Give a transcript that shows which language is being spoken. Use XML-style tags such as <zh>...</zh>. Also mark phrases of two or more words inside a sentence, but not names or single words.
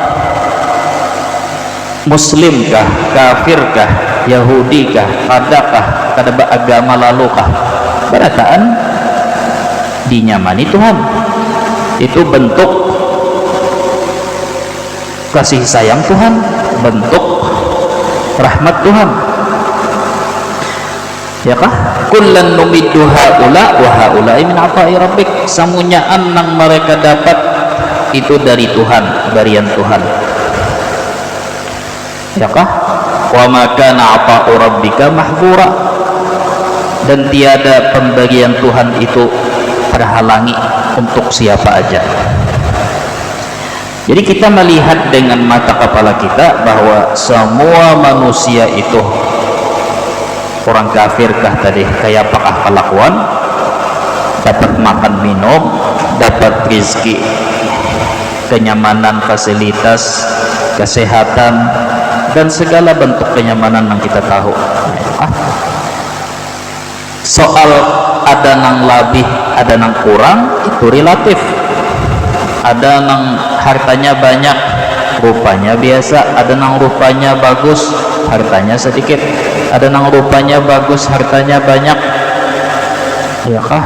<bjn>Muslimkah, kafirkah, Yahudikah, adakah, kada agama lalukah, berataan dinyamani Tuhan. Itu bentuk kasih sayang Tuhan, bentuk rahmat Tuhan, ya kah?</bjn> <ar>كلا نمد هؤلاء وهؤلاء من عطاء ربك.</ar> <bjn>Samunyaan nang mereka dapat itu dari Tuhan, berian Tuhan, ya kah?</bjn> <ar>وما كان عطاء ربك محظورا.</ar> <bjn>Dan tiada pemberian Tuhan itu terhalangi untuk siapa aja. Jadi kita melihat dengan mata kepala kita bahwa semua manusia itu, orang kafirkah tadi kayak apakah kelakuan, dapat makan minum, dapat rezeki, kenyamanan, fasilitas, kesehatan, dan segala bentuk kenyamanan yang kita tahu. Soal ada nang lebih, ada nang kurang, itu relatif. Ada nang hartanya banyak, rupanya biasa. Ada nang rupanya bagus, hartanya sedikit. Ada nang rupanya bagus, hartanya banyak, ya kah?</bjn>